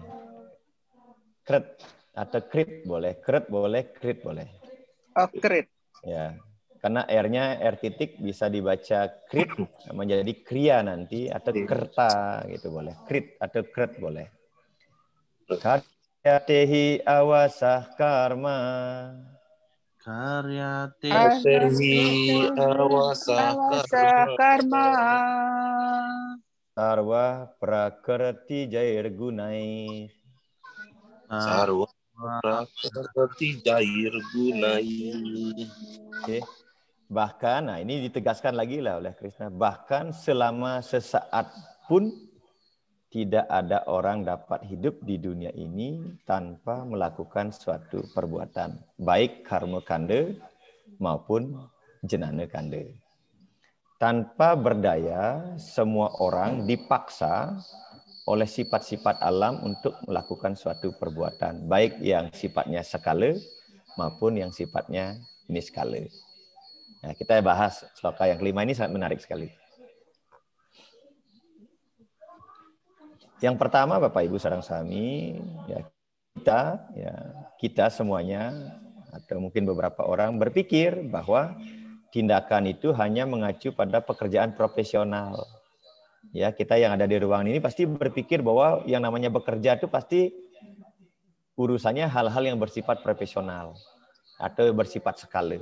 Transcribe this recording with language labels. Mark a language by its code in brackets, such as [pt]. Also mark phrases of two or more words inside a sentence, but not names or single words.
[id] Kret atau krit boleh, kret boleh, krit boleh. Oh, krit. Ya. Karena R-nya R titik bisa dibaca krit menjadi kriya nanti atau kerta gitu boleh. Krit atau kret boleh. [sa] Yatehi awasah karma. Karya Tehi awasa Awasa karma. Sarwa prakrti jair gunai. sarwa prakrti jair gunai. [id] Oke. Bahkan, nah ini ditegaskan lagi lah oleh Krishna. Bahkan selama sesaat pun tidak ada orang dapat hidup di dunia ini tanpa melakukan suatu perbuatan. Baik [sa] karma kanda [id] maupun [sa] jenana kanda. [id] Tanpa berdaya, semua orang dipaksa oleh sifat-sifat alam untuk melakukan suatu perbuatan. Baik yang sifatnya skala maupun yang sifatnya niskala. Nah, kita bahas sloka yang kelima ini sangat menarik sekali. Yang pertama, Bapak Ibu [ban] sareng sami, [id] ya kita semuanya atau mungkin beberapa orang berpikir bahwa tindakan itu hanya mengacu pada pekerjaan profesional. Ya, kita yang ada di ruangan ini pasti berpikir bahwa yang namanya bekerja itu pasti urusannya hal-hal yang bersifat profesional atau bersifat skala.